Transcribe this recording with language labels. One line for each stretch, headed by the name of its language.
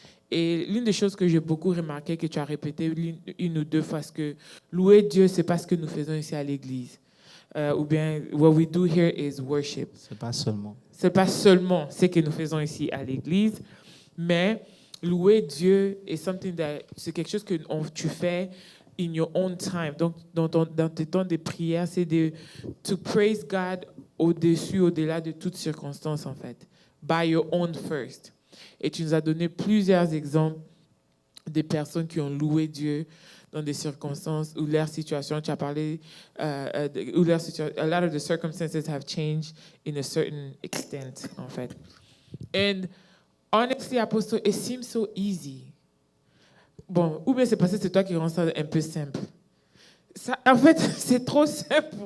French: Et l'une des choses que j'ai beaucoup remarqué, que tu as répété une ou deux fois, c'est que louer Dieu, c'est pas ce que nous faisons ici à l'église. Ou bien,
English: what we do here is worship.
French: C'est pas seulement Ce que nous faisons ici à l'église, mais louer Dieu c'est quelque chose que tu fais
English: in your own time.
French: Donc, dans tes temps de prière, c'est
English: to praise God
French: au-delà de toutes circonstances, en fait.
English: By your own first.
French: Et tu nous as donné plusieurs exemples de personnes qui ont loué Dieu dans des circonstances où leur situation, tu as parlé,
English: a lot of the circumstances have changed in a certain extent,
French: en fait.
English: And honestly, Apostle, it seems so easy.
French: Bon, ou bien c'est parce que c'est toi qui rends ça un peu simple. Ça, en fait, c'est trop simple.